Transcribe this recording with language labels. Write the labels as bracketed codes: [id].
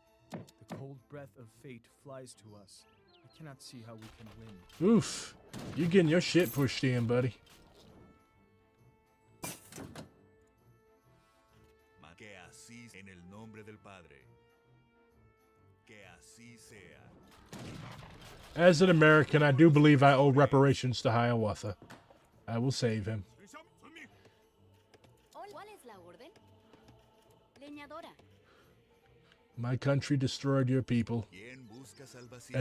[en] The cold breath of fate flies to us. I cannot see how we can win. Oof. You getting your shit pushed in, buddy. [es] Que así en el nombre del Padre. Que así sea. [en] As an American, I do believe I owe reparations to Hiawatha. I will save him. [es] Hola. ¿Cuál es la orden? Leñadora. [en] My country destroyed your people [es] ¿Quién busca salvación?